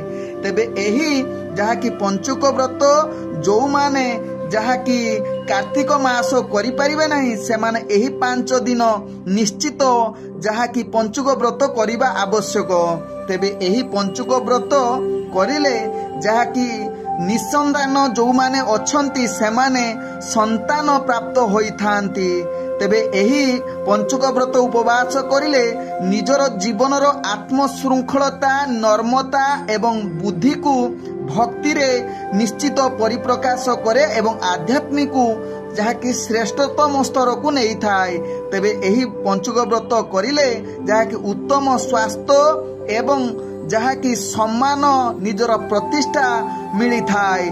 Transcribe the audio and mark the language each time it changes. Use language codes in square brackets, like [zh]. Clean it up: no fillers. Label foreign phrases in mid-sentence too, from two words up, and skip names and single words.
[or] ତେବେ ଏହି ଯାହା କି ପଞ୍ଚୁକ ବ୍ରତ ଯୋ ମାନେ ଯାହା କି କାର୍ତ୍ତିକ ମାସ କରି ପରିବେ ନାହି, ସେ ମାନେ ଏହି 5 ଦିନ ନିଶ୍ଚିତ ଯାହା କି ପଞ୍ଚୁକ ବ୍ରତ କରିବା ଆବଶ୍ୟକ। ତେବେ ଏହି ପଞ୍ଚୁକ ବ୍ରତ କରିଲେ ଯାହା କି ନିଃସନ୍ତାନ ଯୋ ମାନେ ଅଛନ୍ତି ସେ ମାନେ ସନ୍ତାନ ପ୍ରାପ୍ତ ହୋଇଥାନ୍ତି। ତେବେ ଏହି ପଞ୍ଚୁକ ବ୍ରତ ଉପବାସ କରିଲେ ନିଜର ଜୀବନର ଆତ୍ମ ଶୃଙ୍ଖଳତା, ନମ୍ରତା ଏବଂ ବୁଦ୍ଧି କୁ ଭକ୍ତି ରେ ନିଶ୍ଚିତ ପରିପ୍ରକାଶ କରେ ଏବଂ ଆଧ୍ୟାତ୍ମିକ ଯାହା କି ଶ୍ରେଷ୍ଠତମ ସ୍ତର କୁ ନେଇ ଥାଏ। ତେବେ ଏହି ପଞ୍ଚୁକ ବ୍ରତ କରିଲେ ଯାହା କି ଉତ୍ତମ ସ୍ୱାସ୍ଥ୍ୟ ଏବଂ ଯାହା କି ସମ୍ମାନ ନିଜର ପ୍ରତିଷ୍ଠା ମିଳି ଥାଏ।